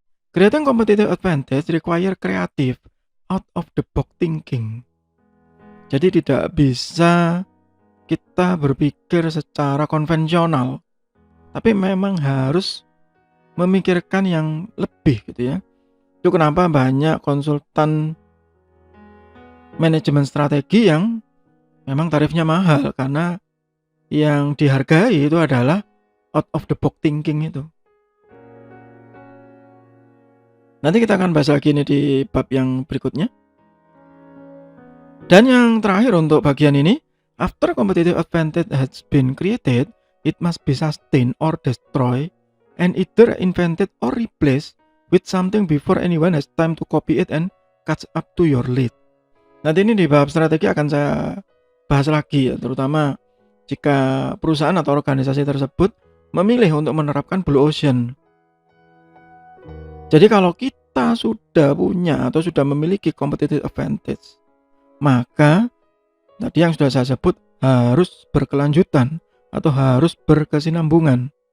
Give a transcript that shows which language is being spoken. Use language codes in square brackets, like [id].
[en] Creating competitive advantage require creative, out of the box thinking. [id] Jadi tidak bisa kita berpikir secara konvensional, tapi memang harus memikirkan yang lebih gitu ya. Itu kenapa banyak konsultan manajemen strategi yang memang tarifnya mahal, karena yang dihargai itu adalah [en] out of the box thinking [id] itu. Nanti kita akan bahas lagi ini di bab yang berikutnya. Dan yang terakhir untuk bagian ini, [en] after competitive advantage has been created, it must be sustained or destroyed, and either invented or replaced with something before anyone has time to copy it and catch up to your lead. [id] Nanti ini di bab strategi akan saya bahas lagi ya, terutama jika perusahaan atau organisasi tersebut memilih untuk menerapkan blue ocean. Jadi kalau kita sudah punya atau sudah memiliki competitive advantage, maka tadi yang sudah saya sebut harus berkelanjutan atau harus berkesinambungan.